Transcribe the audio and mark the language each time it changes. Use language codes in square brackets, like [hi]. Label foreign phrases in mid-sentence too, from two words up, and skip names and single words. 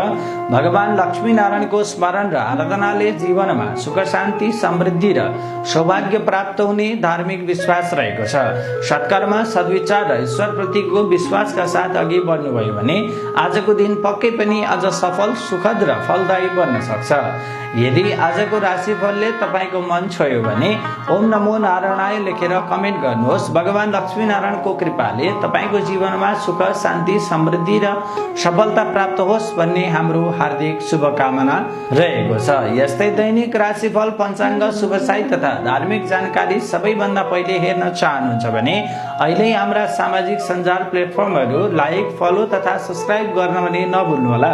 [ne] भगवान लक्ष्मी नारायणको स्मरण र आराधनाले जीवनमा सुख शान्ति समृद्धि र सौभाग्य प्राप्त हुने धार्मिक विश्वास रहेको छ। सत्कर्म, सद्विचार र ईश्वरप्रतिको विश्वासका साथ अघि बढ्नुभयो भने आजको दिन पक्कै पनि अझ सफल, सुखद र फलदायी बन्न सक्छ। यदि आजको राशिफलले तपाईँको मन छोयो भने [sa] ओम नमो नारायणाय [ne] लेखेर कमेन्ट गर्नुहोस्। भगवान लक्ष्मी नारायणको कृपाले तपाईँको जीवनमा सुख शान्ति समृद्धि र सफलता प्राप्त होस् भन्ने हाम्रो हार्दिक शुभकामना रहेको छ। यस्तै दैनिक राशिफल, पञ्चाङ्ग, शुभसाई तथा धार्मिक जानकारी सबैभन्दा पहिले हेर्न चाहनुहुन्छ भने अहिले हाम्रा सामाजिक सञ्जाल प्लेटफर्महरू [en] like, follow [ne] तथा सब्स्क्राइब गर्न भने नभुल्नुहोला।